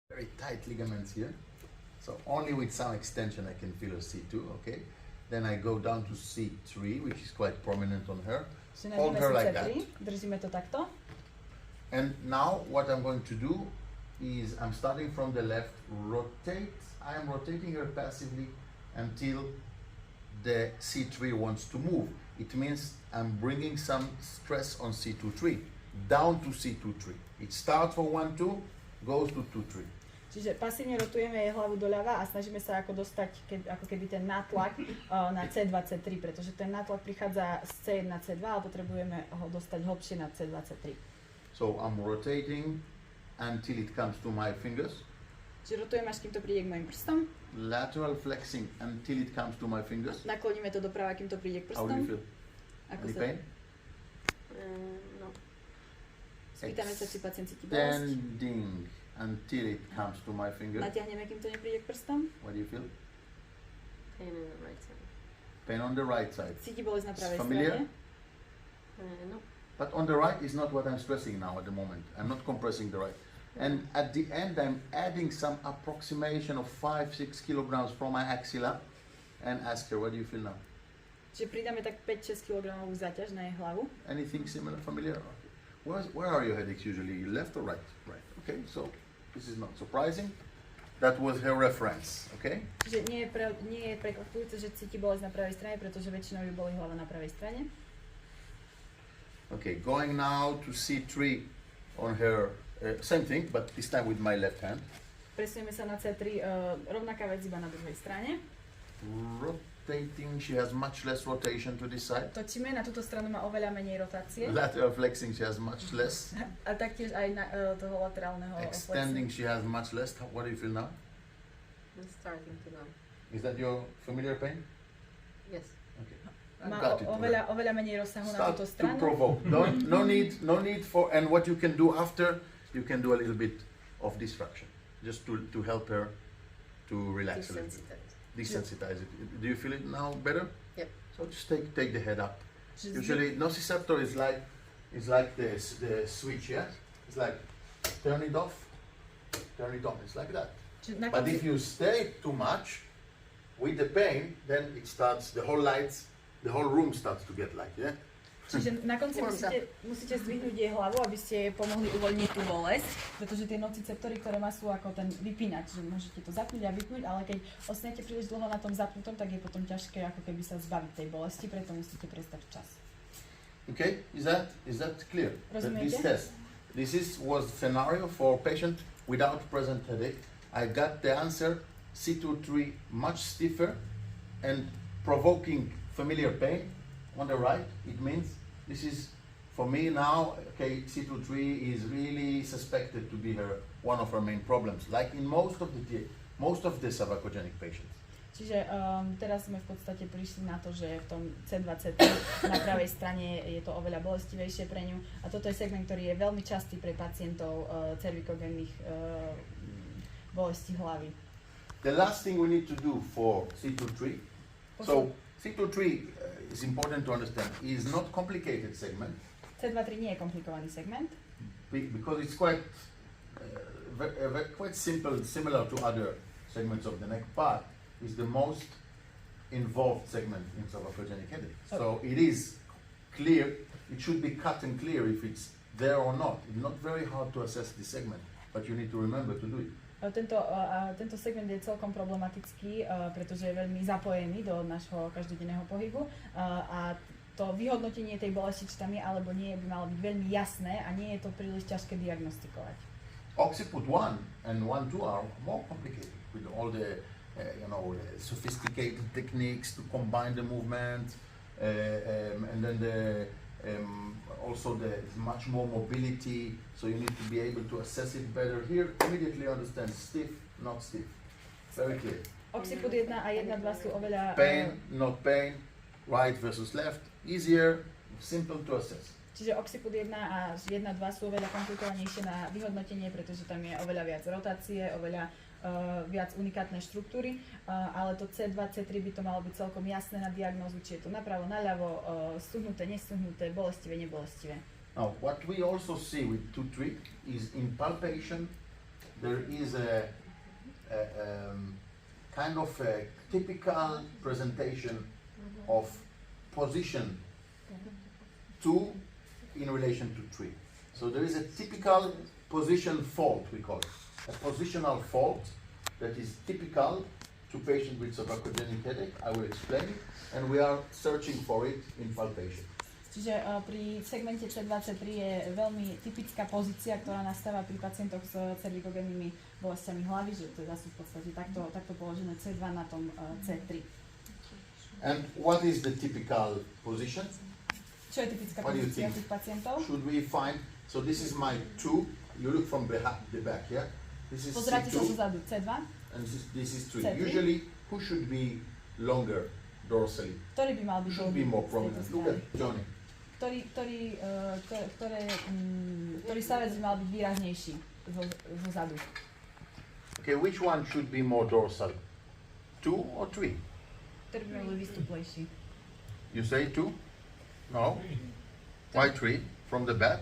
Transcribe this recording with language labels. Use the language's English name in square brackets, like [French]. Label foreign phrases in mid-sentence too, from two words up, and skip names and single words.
[English] very tight ligaments here. So only with some extension I can feel a C2, okay? Then I go down to C3, which is quite prominent on her. Hold her like that. [Slovak] Držíme to takto. [English] And now what I'm going to do is I'm starting from the left, rotate. I am rotating her passively until the C3 wants to move. It means I'm bringing some stress on C2-3, down to C2-3. It starts for 1-2, goes to 2-3. [Slovak] Čiže pasívne rotujeme jej hlavu doľava a snažíme sa ako dostať ako keby ten nátlak na C2, C3, pretože ten nátlak prichádza z C1 na C2, ale potrebujeme ho dostať hlbšie na C2, C3. [English] So I'm rotating until it comes to my fingers. [Slovak] Čiže rotujem, až kým to príde k mojim prstom. [English] Lateral flexing until it comes to my fingers. [Slovak] Nakloníme to doprava, kým to príde k prstom. [English] How do you feel? [Slovak] Ako [English] Any [Slovak] sa... [English] pain? No. [Slovak] Spýtame sa, či pacient cíti bolesť. [English] Extending until it comes to my finger. [Slovak] Natiahneme, kým to nepríde k prstom. [English] What do you feel? Pain on the right side. Pain on the right side. [Slovak] Cíti bolesť na pravej [English] Familiar? [Slovak] strane. [English] No. But on the right is not what I'm stressing now at the moment. I'm not compressing the right. And at the end, I'm adding some approximation of 5-6 kilograms from my axilla and ask her, what do you feel now? [Slovak] Čiže pridáme tak 5-6 kg záťaž na jej hlavu. [English] Anything similar, familiar? Where are your headaches usually? Left or right? Right. Okay, so this is not surprising. That was her reference, okay? [Slovak] Čiže nie je prekvapujúce, že cíti bolesť na pravej strane, pretože väčšinou ju bolí hlava na pravej strane. [English] Okay, going now to C3 on her, same thing, but this time with my left hand. [Slovak] Presunieme sa na C3, rovnaká vec iba na druhej strane. [English] Rotating, she has much less rotation to this side. [Slovak] Točíme, na túto stranu má oveľa menej rotácie. [English] Lateral flexing, she has much less. [Slovak] A taktiež aj na toho laterálneho [English] Extending, she has much less. What do you feel now? It's starting to numb. Is that your familiar pain? Yes. Okay. [Slovak] Má [English] Got it. [Slovak] oveľa menej rozsahu na [English] Start [Slovak] túto [English] to [Slovak] stranu. [English] provoke. No need for, and what you can do after, you can do a little bit of distraction, just to help her to relax a little bit. Desensitize it. Do you feel it now better? Yep. So just take the head up. Usually nociceptor is like the switch, yeah? It's like turn it off, turn it on. It's like that. But if you stay too much with the pain, then it starts, the whole room starts to get light, yeah? [Slovak] Čiže na konci musíte zdvihnúť jej hlavu, aby ste jej pomohli uvoľniť tú bolesť, pretože tie nociceptory, ktoré má, sú ako ten vypínač, že môžete to zapnúť a vypnúť, ale keď ostanete príliš dlho na tom zapnutom, tak je potom ťažké ako keby sa zbaviť tej bolesti, preto musíte prestať čas. [English] Okay, is that clear? [Slovak] Rozumiete? [English] This test. This was scenario for patient without present headache. I got the answer C2-3 much stiffer and provoking familiar pain on the right. It means this is for me now, okay, C2-3 is really suspected to be one of her main problems, like in most of the cervicogenic patients. [Slovak] Čiže teraz sme v podstate prišli na to, že v tom C20 na pravej strane je to oveľa bolestivejšie pre ňu a toto je segment, ktorý je veľmi častý pre pacientov cervikogénnych bolestí hlavy. [English] The last thing we need to do for C2-3, so C2-3 is important to understand, is not complicated segment. [Slovak] C2-3 nie je komplikovaný segment. [English] Because it's quite simple, similar to other segments of the neck, but is the most involved segment in cervicogenic headache. Okay. So it is clear, it should be cut and clear if it's there or not. It's not very hard to assess this segment, but you need to remember to do it. [Slovak] Tento segment je celkom problematický, pretože je veľmi zapojený do nášho každodenného pohybu a to vyhodnotenie tej bolesti, či tam je alebo nie, by malo byť veľmi jasné a nie je to príliš ťažké diagnostikovať. [English] Occiput 1 and 1-2 are more complicated with all the sophisticated techniques to combine the movement, and then also there's much more mobility, so you need to be able to assess it better. Here, immediately understand stiff, not stiff. Very clear. [Slovak] Occiput 1 a 1-2 sú oveľa... [English] Pain, not pain, right versus left, easier, simple to assess. [Slovak] Čiže occiput 1 a 1-2 sú oveľa komplikovanejšie na vyhodnotenie, pretože tam je oveľa viac rotácie, oveľa viac unikátnej štruktúry, ale to C2, C3 by to malo byť celkom jasné na diagnózu, či je to napravo, naľavo, stuhnuté, nestuhnuté, bolestivé, nebolestivé. [English] Now, what we also see with 2-3 is in palpation, there is a kind of a typical presentation of position 2 in relation to 3. So there is a typical position fault, we call it. A positional fault that is typical to patients with cervicogenic headache. I will explain it, and we are searching for it in palpation. [Slovak] Čiže pri segmente C23 je veľmi typická pozícia, ktorá nastáva pri pacientoch s cervikogénnymi bolestiami hlavy, že teda sú v podstate takto položené C2 na tom C3. [English] And what is the typical position? [Slovak] Čo je typická pozícia tých pacientov? [English] Should we find, so this is my 2, you look from the back, yeah? This is [Slovak] Pozerajte sa [English] C2, [Slovak] zozadu, C2. [English] and this is 3. [Slovak] C3. [English] Usually, who should be longer dorsally? [Slovak] Ktorý by mal byť [English] Should be more prominent. Look at Johnny. [Slovak] Ktorý stavec by mal byť výraznejší zozadu. [English] Okay, which one should be more dorsal? 2 or 3? [Slovak] Ktorý by mal byť vystuplejší. [English] You say 2? No? Why 3? From the back,